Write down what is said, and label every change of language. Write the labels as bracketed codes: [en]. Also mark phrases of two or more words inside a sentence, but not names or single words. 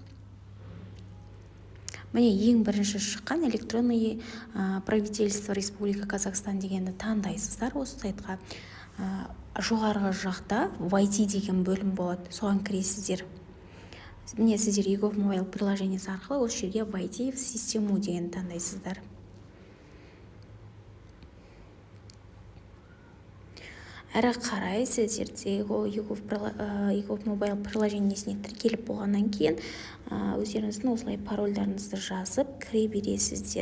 [kk] Міне ең бірінші шыққан [ru] электронный правительство Республика Казахстан [kk] дегенді таңдайсыздар. Осы сайтқа жоғарғы жақта войти деген бөлім болады, соған кіресіздер. Міне сіздер егов мобайл приложениесі арқылы осы жерге [ru] войти в систему [kk] деген таңдайсыздар. Әрі қарай сіздерде егов мобайл приложениесіне тіркеліп болғаннан кейін өздеріңіздің осылай парольдарыңызды жазып кіре бересіздер.